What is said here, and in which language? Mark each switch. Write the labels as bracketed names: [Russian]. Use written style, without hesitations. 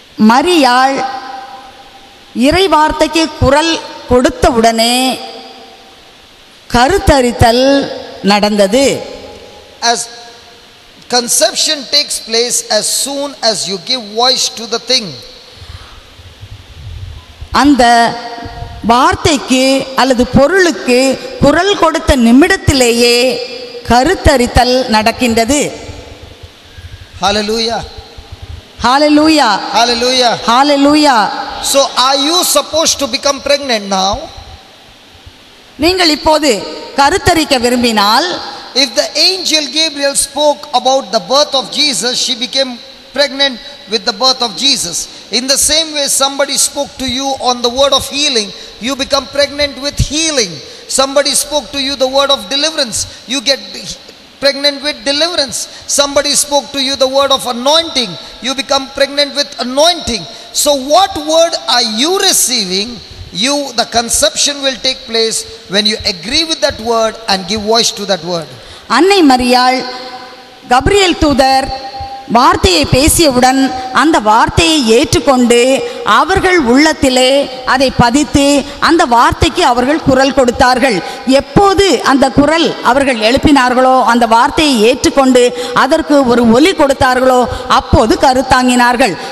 [Tamil] மரியாள் இறை வார்த்தைக்கு குரல் கொடுத்தவுடனே கருத்தரித்தல் நடந்தது. [English] As conception takes place as soon as you give voice to the thing. [Tamil] அந்த வார்த்தைக்கு அல்லது பொருளுக்கு குரல் கொடுத்த நிமிடத்திலேயே கருத்தரித்தல் நடக்கின்றது. [English] Hallelujah. Hallelujah. Hallelujah. Hallelujah. So are you supposed to become pregnant now? [Tamil] நீங்கள் இப்போது கருத்தரிக்க விரும்பினால், [English] if the angel Gabriel spoke about the birth of Jesus, she became pregnant with the birth of Jesus. In the same way, somebody spoke to you on the word of healing, you become pregnant with healing. Somebody spoke to you the word of deliverance, you get pregnant with deliverance. Somebody spoke to you the word of anointing, you become pregnant with anointing. So what word are you receiving? The conception will take place when you agree with that word and give voice to that word. [Tamil] அன்னை மரியாள் Gabriel தூதர் வார்த்தையை பேசியவுடன் அந்த வார்த்தையை ஏற்றுக்கொண்டு அவர்கள் உள்ளத்திலே அதை பதித்து அந்த வார்த்தைக்கு அவர்கள் குரல் கொடுத்தார்கள். எப்போது அந்த குரல் அவர்கள் எழுப்பினார்களோ, அந்த வார்த்தையை ஏற்றுக்கொண்டு அதற்கு ஒரு ஒலி கொடுத்தார்களோ, அப்போது கருத்தாங்கினார்கள்.